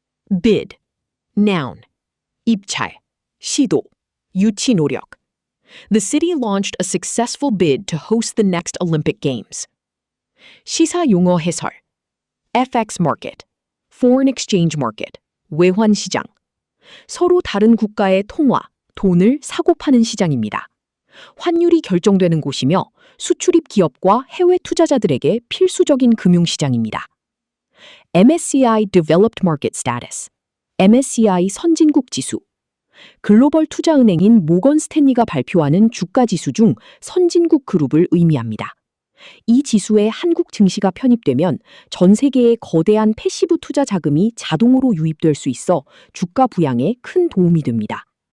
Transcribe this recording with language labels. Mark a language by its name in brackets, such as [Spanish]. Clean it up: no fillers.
[English] Bid. Noun. [Korean] 입찰. 시도. 유치 노력. [English] The city launched a successful bid to host the next Olympic Games. [Korean] 시사 용어 해설. FX market. [English] Foreign exchange market. [Korean] 외환 시장. 서로 다른 국가의 통화, 돈을 사고 파는 시장입니다. 환율이 결정되는 곳이며 수출입 기업과 해외 투자자들에게 필수적인 금융시장입니다. [English] MSCI Developed Market Status, MSCI [Korean] 선진국 지수. 글로벌 투자은행인 모건 스탠리가 발표하는 주가 지수 중 선진국 그룹을 의미합니다. 이 지수에 한국 증시가 편입되면 전 세계의 거대한 패시브 투자 자금이 자동으로 유입될 수 있어 주가 부양에 큰 도움이 됩니다.